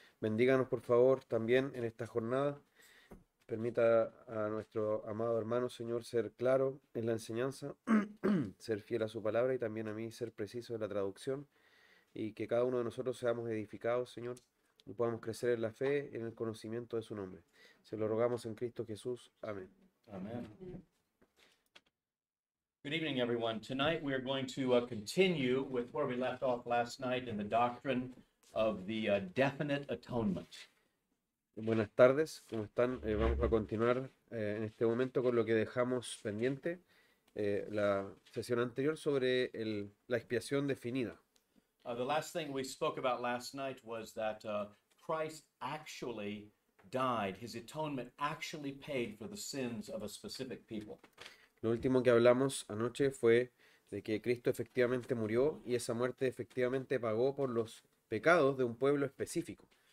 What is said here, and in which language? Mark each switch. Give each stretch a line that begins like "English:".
Spanish: Bendíganos, por favor, también en esta jornada. Permita a nuestro amado hermano, Señor, ser claro en la enseñanza, ser fiel a su palabra y también a mí ser preciso en la traducción y que cada uno de nosotros seamos edificados, Señor, y podamos crecer en la fe y en el conocimiento de su nombre. Se lo rogamos en Cristo Jesús. Amén.
English: Amen. Good evening, everyone. Tonight we are going to continue with where we left off last night in the doctrine of the definite atonement.
Spanish: Buenas tardes, ¿cómo están? Vamos a continuar en este momento con lo que dejamos pendiente la sesión anterior sobre la expiación definida.
English: The last thing we spoke about last night was that Christ actually died. His atonement actually paid for the sins of a specific people.
Spanish: Lo último que hablamos anoche fue de que Cristo efectivamente murió y esa muerte efectivamente pagó por los pecados de un pueblo específico.